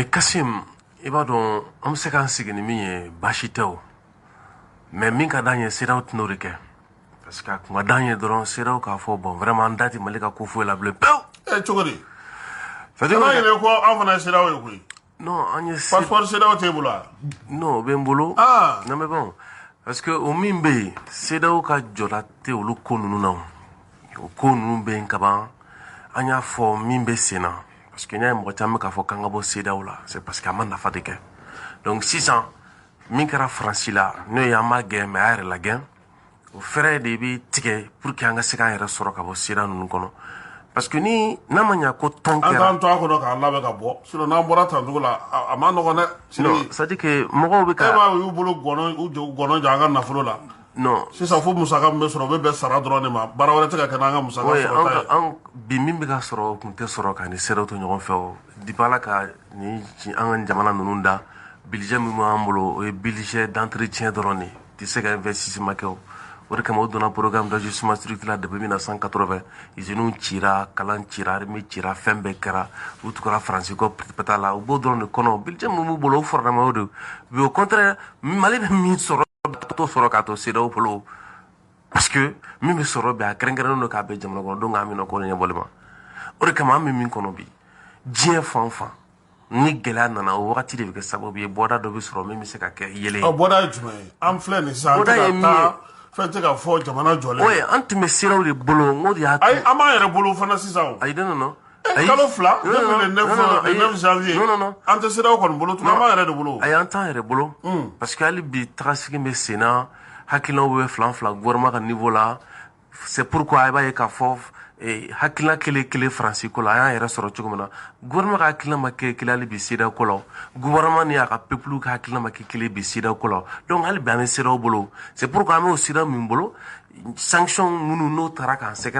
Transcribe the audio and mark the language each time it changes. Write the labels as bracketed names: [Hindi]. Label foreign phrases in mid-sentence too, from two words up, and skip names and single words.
[Bambara] Kasim i b'a dɔn an bɛ se k'an sigi ni min ye baasi tɛ o mais min ka d'an ye CEDEAO tɛn'o de kɛ [French] parce que [Bambara] a kun ka d'an ye dɔrɔn CEDEAO k'a fɔ [French] bon vraiment [Bambara] an da tɛ Mali ka ko foyi la bilen pewu. cogo di? [French] c'est-à-dire [Bambara] yɛrɛ ko an fana ye CEDEAO ye koyi. non an ye passeport CEDEAO t'e bolo wa? non o bɛ n bolo. [French] non mais bon parce que [Bambara] o min bɛ yen CEDEAO ka jɔda tɛ olu ko ninnu na o ko ninnu bɛ yen ka ban an y'a fɔ min bɛ sen na [French] parce que [Bambara] n y'a ye mɔgɔ caman k'a fɔ k'an ka bɔ CEDEAO la [French] c'est parce que [Bambara] a ma nafa de kɛ donc sisan min kɛra Faransi la n'o ye an m'a gɛn mais a yɛrɛ la gɛn o fɛɛrɛ de bɛ tigɛ [French] pour que [Bambara] an ka se k'an yɛrɛ sɔrɔ ka bɔ CEDEAO ninnu kɔnɔ [French] parce que [Bambara] ni n'a ma ɲɛ ko tɔn kɛra an t'an to a kɔnɔ k'an labɛn ka bɔ sinon n'an bɔra tan cogo la a ma nɔgɔn dɛ. [French] non c'est à dire que [Bambara] mɔgɔw bɛ ka e b'a y'u bolo gɔnɔ jan an ka nafolo la. non sisan fo musaka min bɛ sɔrɔ o bɛ bɛn sara dɔrɔn de ma baara wɛrɛ tɛ ka kɛ n'an ka musaka sɔrɔta ye. an bi min bɛ ka sɔrɔ o tun tɛ sɔrɔ ka ni CEDEAO to ɲɔgɔn fɛ o depuis Ala ka ni an ka jamana ninnu da budget min b'an bolo o ye [French] budget d'entretien [Bambara] dɔrɔn de tɛ se ka investissement kɛ o de kama o donna [French] programme d'ajustement structurel depuis 1980 usines [Bambara] cira kalan cira armée cira fɛn bɛɛ kɛra u tugura Faransi kɔ pɛtɛ la u b'o dɔrɔn de kɔnɔ budget min b'u bolo o fɔrɔma o de [French] mais au contraire [Bambara] Mali bɛ min sɔrɔ t'o sɔrɔ k'a to CEDEAO bolo [French] parce que [Bambara] min bɛ sɔrɔ bi a kɛrɛnkɛrɛnnen don k'a bɛn jamana kɔnɔdenw ka minɛ ko ɲɛbɔli ma o de kama an bɛ min kɔnɔ bi diɲɛ fan o fan ni gɛlɛya nana o wagati de bɛ kɛ sababu ye bɔda dɔ bɛ sɔrɔ min bɛ se ka kɛ yɛlɛ ye. bɔda ye jumɛn ye an filɛ nin sisan an tɛ ka taa fɛn tɛ ka fɔ jamana jɔlen. oye an tun bɛ CEDEAO de bolo n ko de y'a to. ayi an b'an yɛrɛ bolo fana sisan o. ayi non kalo 2 [French] depuis le 9 janvier [Bambara] an tɛ CEDEAO kɔni bolo tuguni an b'an yɛrɛ de bolo. ayi an t'an yɛrɛ bolo [French] parce que [Bambara] hali bi tagasigi bɛ sen na hakilinaw bɛ filan gouvernement ka niveau la [French] c'est pourquoi [Bambara] i b'a ye k'a fɔ hakilina kelen Faransi ko la an y'an yɛrɛ sɔrɔ cogo min na gouvernement ka hakilina ma kɛ kelen hali bi CEDEAO ko la gouvernement ni a ka peuple ka hakilina ma kɛ kelen bi CEDEAO ko la donc hali bi an bɛ CEDEAO bolo [French] c'est pourquoi [Bambara] an bɛ o CEDEAO min bolo sanction minnu n'o taara k'an sɛgɛrɛ